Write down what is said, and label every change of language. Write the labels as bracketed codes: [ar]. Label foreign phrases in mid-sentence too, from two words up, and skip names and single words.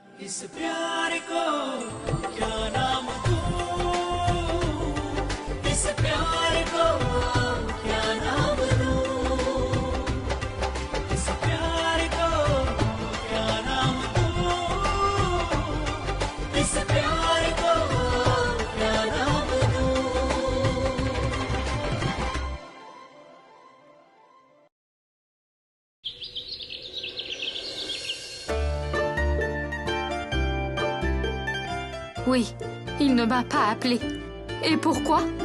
[hi] इस प्यार को क्या नाम दूं, इस प्यार को क्या नाम दूं, इस प्यार को क्या नाम दूं, इस प्यार को क्या नाम दूं। [fr] Oui, il ne m'a pas appelé. Et pourquoi?